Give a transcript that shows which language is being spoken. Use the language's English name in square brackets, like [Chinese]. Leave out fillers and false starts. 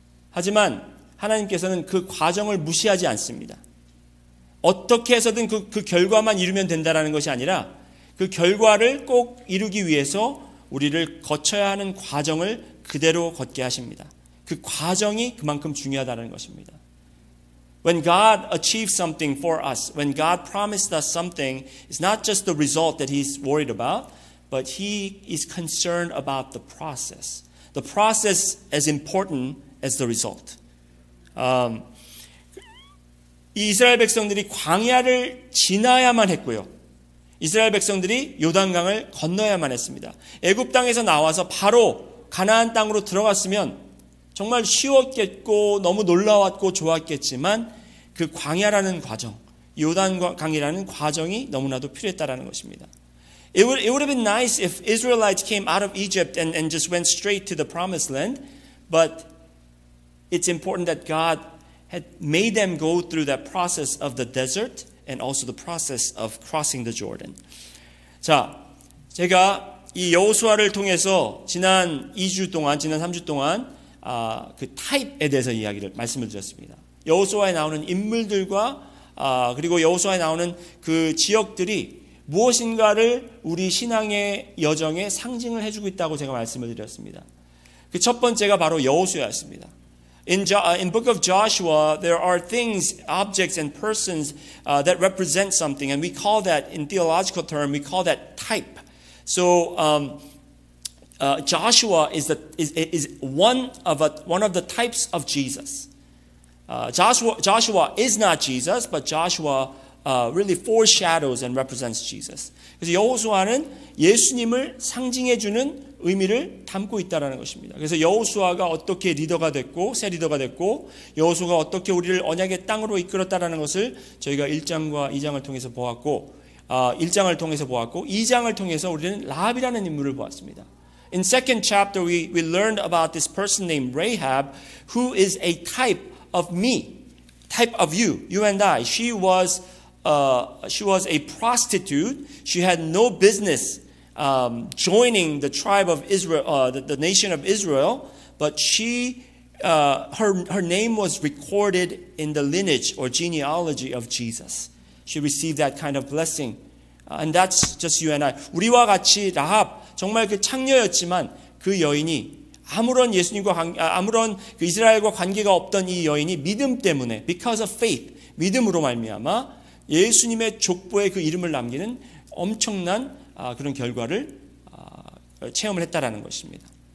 [Korean] 하지만 하나님께서는 그 과정을 무시하지 않습니다. 어떻게 해서든 그 결과만 이루면 된다는 것이 아니라 그 결과를 꼭 이루기 위해서 우리를 거쳐야 하는 과정을 그대로 걷게 하십니다. 그 과정이 그만큼 중요하다는 것입니다. [English] When God achieves something for us, when God promised us something, it's not just the result that He's worried about, but He is concerned about the process. The process as important as the result. [Korean] 이 이스라엘 백성들이 광야를 지나야만 했고요. 이스라엘 백성들이 요단강을 건너야만 했습니다. 애굽 땅에서 나와서 바로 가나안 땅으로 들어갔으면 정말 쉬웠겠고 너무 놀라웠고 좋았겠지만 그 광야라는 과정, 요단강이라는 과정이 너무나도 필요했다라는 것입니다. [English] It would have been nice if Israelites came out of Egypt and just went straight to the promised land, but it's important that God had made them go through that process of the desert and also the process of crossing the Jordan. [Korean] 자, 제가 이 여호수아를 통해서 지난 2주 동안, 지난 3주 동안 그 타입에 대해서 말씀을 드렸습니다. 여호수아에 나오는 인물들과 그리고 여호수아에 나오는 그 지역들이 무엇인가를 우리 신앙의 여정에 상징을 해주고 있다고 제가 말씀을 드렸습니다. 그 첫 번째가 바로 여호수아였습니다. [English] In book of Joshua, there are things, objects, and persons that represent something, and we call that, in theological term, we call that type. So Joshua is one of the types of Jesus. Joshua is not Jesus, but Joshua really foreshadows and represents Jesus. [Korean] 그래서 여호수아는 예수님을 상징해주는 의미를 담고 있다는 것입니다. 그래서 여호수아가 어떻게 리더가 됐고 새 리더가 됐고 여호수아가 어떻게 우리를 언약의 땅으로 이끌었다는 것을 저희가 1장과 2장을 통해서 보았고 1장을 통해서 보았고 2장을 통해서 우리는 라합이라는 인물을 보았습니다. [English] In second chapter we learned about this person named Rahab who is a type of me, type of you and I. She was a prostitute. She had no business joining the tribe of Israel, the nation of Israel, but her name was recorded in the lineage or genealogy of Jesus. She received that kind of blessing, and that's just you and I. [Korean] 우리와 같이 라합 정말 그 창녀였지만 그 여인이 아무런 그 이스라엘과 관계가 없던 이 여인이 믿음 때문에 [English] because of faith, [Korean] 믿음으로 말미암아 예수님의 족보에 그 이름을 남기는 엄청난 그런 결과를 체험을 했다라는 것입니다.